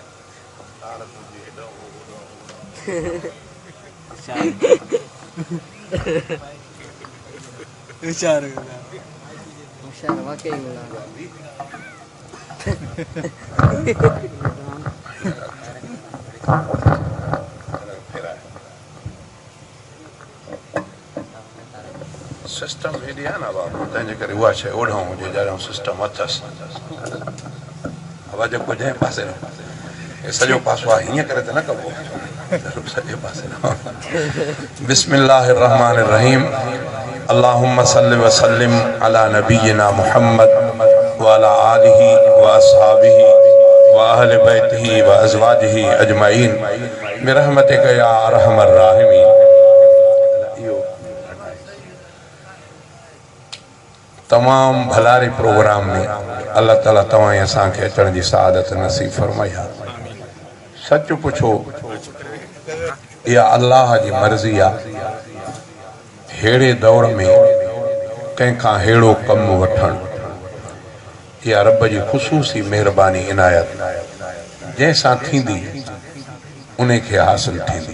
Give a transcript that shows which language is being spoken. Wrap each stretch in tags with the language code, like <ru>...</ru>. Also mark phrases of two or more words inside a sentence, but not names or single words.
<sd>होशियार वाकई सिस्टम हेॾी आहे न बाबू तंहिंजे करे उहा शइ ओढ़ूं हुजे ॼणो सिस्टम अथसि आवाज़ जेको जंहिं पासे हे सॼो पासो आहे हीअं करे त न कबो सॼे पासे</sd> <ar>بسم الله الرحمن الرحيم اللهم صل وسلم على نبينا محمد وعلى آله وأصحابه وأهل بيته وأزواجه أجمعين برحمتك يا أرحم الراحمين.</ar> <sd>तमाम भलारे प्रोग्राम में अल्लाह ताला तव्हां असांखे अचण जी सआदत नसीब फरमाई। सच पुछो इहा अल्लाह जी मर्ज़ी आहे। हेड़े दौर में कंहिंखां हेड़ो कमु वठणु इहा रब जी ख़ुशूसी महिरबानी इनायत जंहिंसां थींदी उन खे हासिल थींदी।</sd>